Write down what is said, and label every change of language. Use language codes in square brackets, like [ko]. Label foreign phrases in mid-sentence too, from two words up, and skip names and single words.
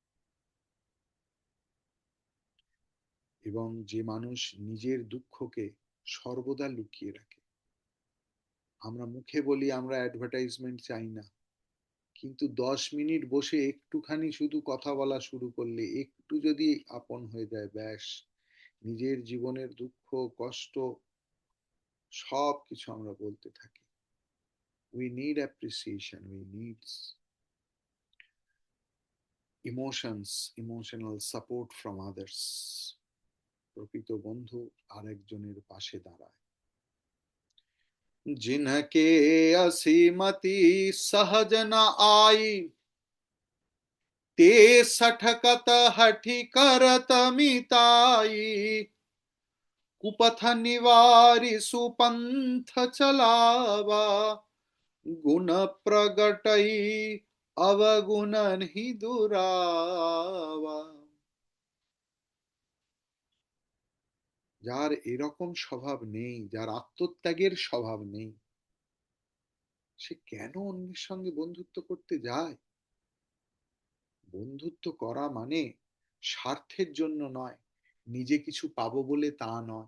[bn] এবং যে মানুষ নিজের দুঃখকে সর্বদা লুকিয়ে রাখে, আমরা মুখে বলি আমরা অ্যাডভার্টাইজমেন্ট চাই না, কিন্তু 10 মিনিট বসে একটুখানি শুধু কথা বলা শুরু করলে, একটু যদি আপন হয়ে যায়, ব্যাস নিজের জীবনের দুঃখ কষ্ট সব কিছু আমরা বলতে থাকি। [en] We need appreciation, we need emotional support from others. [bn] প্রকৃত বন্ধু আরেকজনের পাশে দাঁড়ায়। [awa] जिनके असीमति सहज न आई, ते सठकत हठि करत मिताई, कुपथ निवारि सुपंथ चलावा, गुण प्रगटई अवगुण ही दुरावा। [bn] যার এরকম স্বভাব নেই, যার আত্মত্যাগের স্বভাব নেই, সে কেন অন্যের সঙ্গে বন্ধুত্ব করতে যায়? বন্ধুত্ব করা মানে স্বার্থের জন্য নয়, নিজে কিছু পাবো বলে তা নয়।